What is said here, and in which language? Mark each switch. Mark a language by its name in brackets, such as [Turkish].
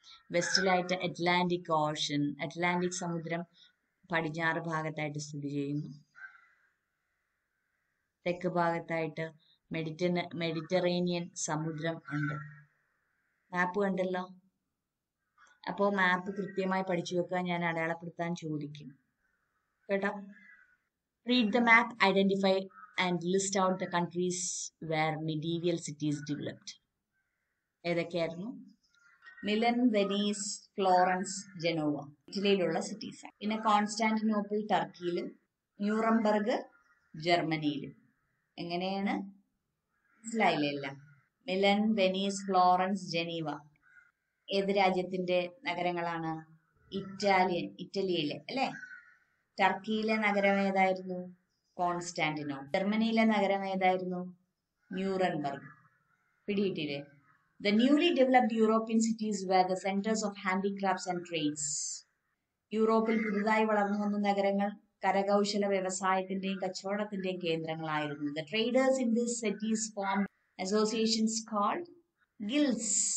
[Malayalam] വെസ്റ്റിലായിട്ട് Atlantic Ocean, Atlantic സമുദ്രം പടിഞ്ഞാറ് ഭാഗത്തായിട്ട് സ്ഥിതി ചെയ്യുന്നു. തെക്ക് ഭാഗത്തായിട്ട് മെഡിറ്ററേനിയൻ സമുദ്രം ഉണ്ട്. മാപ്പ് കണ്ടല്ലോ. അപ്പോൾ മാപ്പ് കൃത്യമായി പഠിച്ചു വെക്കുക. ഞാൻ അടയാളപ്പെടുത്താൻ ചോദിക്കും കേട്ടോ. [English] Read the map, identify and list out the countries where medieval cities developed. [Malayalam] ഏതൊക്കെയായിരുന്നു? Milan, Venice, Florence, Genoa ഇറ്റലിയിലുള്ള cities. പിന്നെ കോൺസ്റ്റാന്റിനോപ്പിൾ ടർക്കിയിലും, ന്യൂറംബർഗ് ജർമ്മനിയിലും. എങ്ങനെയാണ്? മനസ്സിലായില്ല? മിലൻ, വെനീസ്, ഫ്ലോറൻസ്, ജനീവ ഏത് രാജ്യത്തിന്റെ നഗരങ്ങളാണ്? ഇറ്റലിയിലെ അല്ലെ? ടർക്കിയിലെ നഗരം ഏതായിരുന്നു? കോൺസ്റ്റാന്റിനോപ്പിൾ. ജർമ്മനിയിലെ നഗരം ഏതായിരുന്നു? Nuremberg. പിടിയിട്ടില്ലേ? [English] The newly developed European cities were the centers of handicrafts and trades. [Malayalam] യൂറോപ്പിൽ പുതുതായി വളർന്നു വന്ന നഗരങ്ങൾ കരകൗശല വ്യവസായത്തിന്റെയും കച്ചവടത്തിന്റെയും കേന്ദ്രങ്ങളായിരുന്നു. [English] The traders in these cities formed associations called guilds.